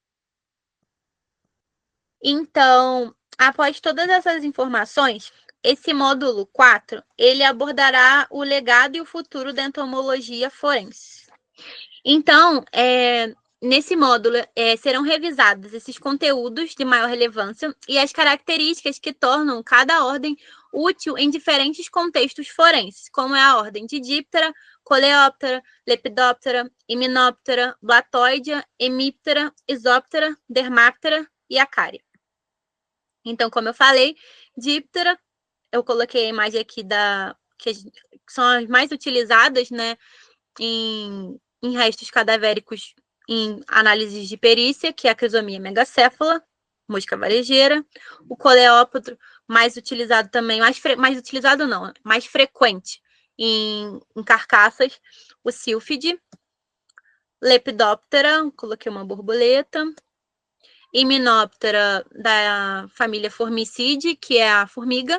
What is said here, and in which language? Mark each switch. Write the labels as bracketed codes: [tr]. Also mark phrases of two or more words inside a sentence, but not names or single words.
[pt] Então, após todas essas informações, esse módulo 4, ele abordará o legado e o futuro da entomologia forense. Então, nesse módulo, serão revisados esses conteúdos de maior relevância e as características que tornam cada ordem útil em diferentes contextos forenses, como é a ordem de Diptera, Coleóptera, Lepidoptera, Hymenoptera, Blatóidea, Hemiptera, Isóptera, Dermaptera e Acária. Então, como eu falei, Diptera, eu coloquei a imagem aqui que são as mais utilizadas, né, em restos cadavéricos em análises de perícia, que é a crisomia megacéfala, mosca varejeira. O coleóptero, mais utilizado também, mais frequente em carcaças, o sílfide. Lepidóptera, coloquei uma borboleta. Hymenoptera, da família Formicidae, que é a formiga.